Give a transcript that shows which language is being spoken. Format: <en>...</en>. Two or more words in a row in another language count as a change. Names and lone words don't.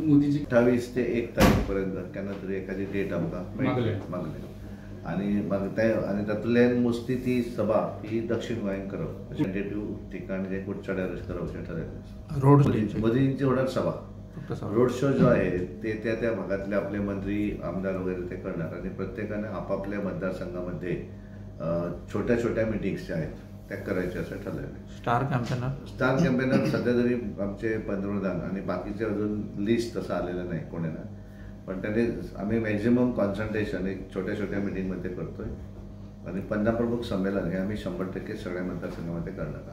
<kok>मोदीची 28 ते 1 तारीख पर्यंत केन्ना तरी एखादी डेट आमकां मागले आणि तातूंतल्यान मोस्टली ती सभा ही दक्षिण गोंयांत करप, टेंटेटिव्ह ठिकाण जे कुडचड्यार करप अशें ठरयलें.</kok> <mr>मोदींची व्हडा सभा रोड शो जो आहे ते त्या भागातले आपले मंत्री आमदार वगैरे ते करणार आणि प्रत्येकाने आपापल्या मतदारसंघामध्ये छोट्या छोट्या मिटिंग्स ज्या आहेत त्या करायच्या असं ठरलेलं.</mr> <en>star campaigner</en> <mr>सध्या तरी आमचे पंतप्रधान आणि बाकीचे अजून लिस्ट तसं आलेलं नाही कोणाला, पण त्याने आम्ही</mr> <en>maximum concentration</en> <mr>एक छोट्या छोट्या मिटिंगमध्ये करतोय आणि 50 प्रमुख संमेलन हे आम्ही 100% सगळ्या मतदारसंघामध्ये करणार.</mr>